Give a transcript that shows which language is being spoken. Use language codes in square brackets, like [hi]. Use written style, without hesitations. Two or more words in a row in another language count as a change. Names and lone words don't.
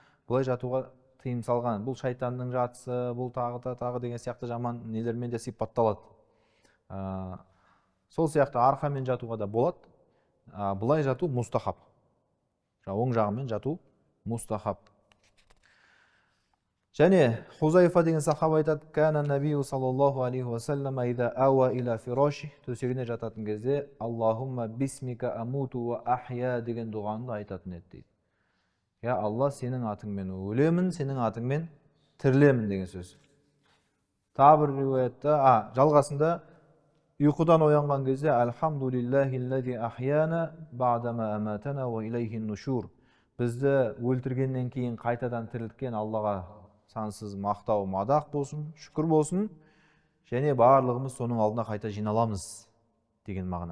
[kk] Бұлай жатуға тыйым салған, бұл шайтанның жатысы, бұл тағы деген сияқты жаман нелермен де сипатталады. Сол сияқты арқамен жатуға да болады. Бұлай жату мустахаб. Оң жағымен жату мустахаб. Және Хузайфа деген сахаба айтады: [ar] "كان النبي صلى الله عليه وسلم إذا أوى إلى فراشه", [kk] төсегіне жататын кезде [ar] "اللهم باسمك أموت وأحيا" [kk] деген дұғаны айтатын еді дейді. Я Алла, сенің атыңмен өлемін, сенің атыңмен тірілемін деген сөз. Тағы бір риуаятта, жалғасында ұйқыдан оянған кезде [ar] "الحمد لله الذي أحيانا بعد ما أماتنا وإليه النشور", [kk] бізді өлтіргеннен кейін қайтадан тірілткен Аллаға сансыз мақтау, мадақ болсын, шүкір болсын, және барлығымыз соның алдына қайта жиналамыз деген мағына.